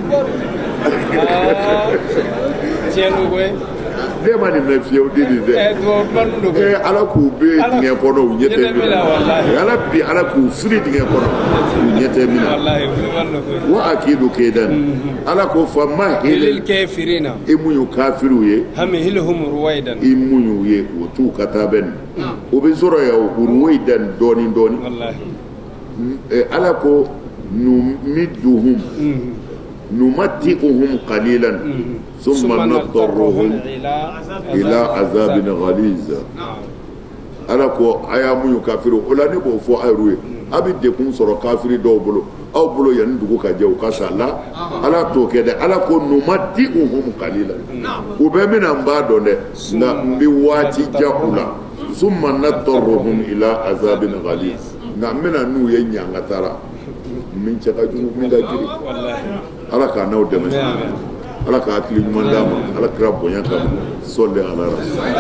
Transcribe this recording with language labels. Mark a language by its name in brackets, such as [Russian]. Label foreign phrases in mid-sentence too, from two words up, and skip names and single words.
[Bambara] ne ma nin mɛn fiyewu de nin dɛ ala k'u bɛ dingɛ kɔnɔ u ɲɛ tɛ min na ala bi ala k'u fili dingɛ kɔnɔ u ɲɛ tɛ min na [Arabic] وأكيد كيدا [Bambara] ala ko [Arabic] فمهل kafirina [Bambara] e mun y'u kafiriw ye [Arabic] أمهلهم رويدا [Bambara] i mun y'u ye o t'u ka taa bɛ nin o bɛ sɔrɔ yan o ruwaidan dɔɔni dɔɔni ala ko [Arabic] نمدهم نمتعهم قليلا ثم نضطرهم إلى عذاب غليظ [Bambara] ala ko aya mun y'u kafiriw o la ne b'o fɔ aw ye a bɛ dekun sɔrɔ kafiri dɔw bolo aw bolo yanni dugu ka jɛ u ka sa la ala t'o kɛ dɛ ala ko [Arabic] نمتعهم قليلا [Bambara] u bɛ min na n b'a dɔn dɛ nka n bɛ waati jan u la [Arabic] ثم نضطرهم إلى عذاب غليظ [Bambara] nka n bɛna n'u ye ɲanga taara min cɛ ka jugu min ka girin ala k'a n'aw dɛmɛ ala k'a hakili ɲuman d'a ma ala kira bonya kama sɔli ala